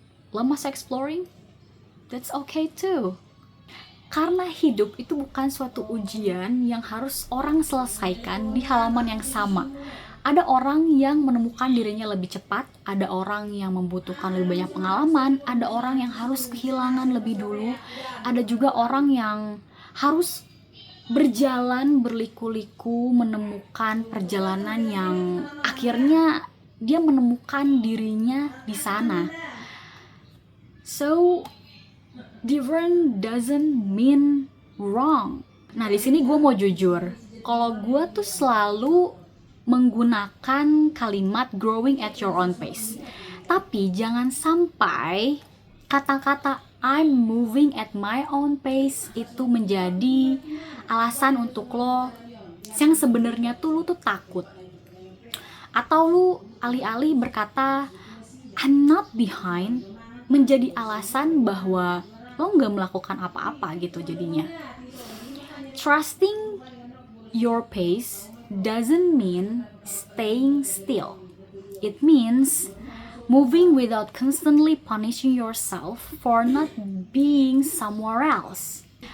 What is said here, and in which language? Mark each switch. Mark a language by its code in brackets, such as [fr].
[id] Lo masih [en] exploring, that's okay too. [id] Karena hidup itu bukan suatu ujian yang harus orang selesaikan di halaman yang sama, Ada orang yang menemukan dirinya lebih cepat, ada orang yang membutuhkan lebih banyak pengalaman, ada orang yang harus kehilangan lebih dulu, ada juga orang yang harus berjalan berliku-liku menemukan perjalanan yang akhirnya dia menemukan dirinya di sana. [en] So, different doesn't mean wrong. [id] Nah, di sini gue mau jujur, kalau gue tuh selalu menggunakan kalimat [en] growing at your own pace. [id] Tapi jangan sampai kata-kata [en] I'm moving at my own pace [id] itu menjadi alasan untuk lo yang sebenarnya tuh lo tuh takut. Atau lo alih-alih berkata [en] I'm not behind [id] menjadi alasan bahwa lo nggak melakukan apa-apa gitu jadinya. [en] Trusting your pace doesn't mean staying still. It means moving without constantly punishing yourself for not being somewhere else.